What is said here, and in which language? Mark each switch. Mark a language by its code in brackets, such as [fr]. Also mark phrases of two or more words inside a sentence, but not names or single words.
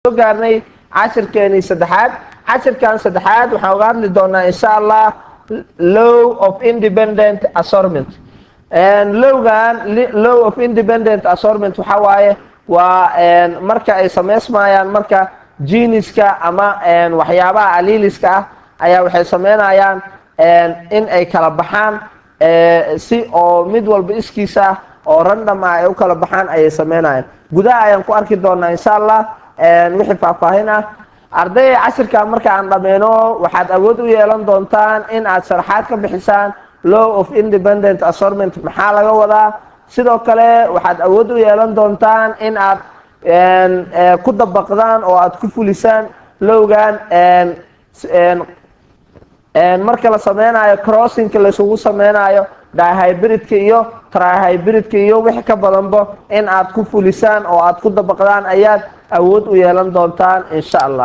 [so] gaarnay cashirkeeni saddexaad. cashirkan saddexaad waxaan uga hadli doonaa [ar] إن شاء الله [en] law of independent assortment. Law of independent assortment [so] waxa waaye waa marka ay sameysmayaan marka geniska ama waxyaabaha alleliska ah ayaa waxay sameynayaan in ay kala baxaan si oo mid walba iskiisa oo random ah ay u kala baxaan ayay sameynayaan. gudaha ayaan ku arki doonaa [ar] إن شاء الله [so] wixii faahfaahin ah. arday cashirka marka aan dhameeno waxaad awood u yeelan doontaan in aad sharaxaad ka bixisaan [en] law of independent assortment [so] maxaa laga wadaa. sidoo kale waxaad awood u yeelan doontaan in aad ku dabaqdaan oo aad ku fulisaan lowgan marka la sameynayo crossingka la isugu sameynayo dihybridka iyo trihybridka iyo wixii ka badanba in aad ku fulisaan oo aad ku dabaqdaan ayaad awood u yeelan doontaan [ar] إن شاء الله.